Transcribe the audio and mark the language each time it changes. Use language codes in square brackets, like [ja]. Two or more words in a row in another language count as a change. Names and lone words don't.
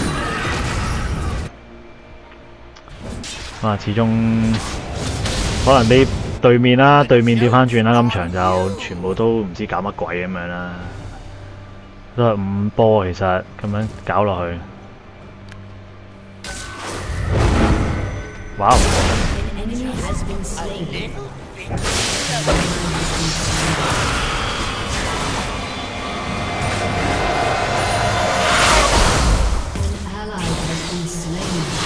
[yue] 始終可能俾對面啦，對面調翻轉啦，今場就全部都唔知搞乜鬼咁樣啦，都係5波其實咁樣搞落去。Wow. [en] An enemy has been slain. An ally has been slain.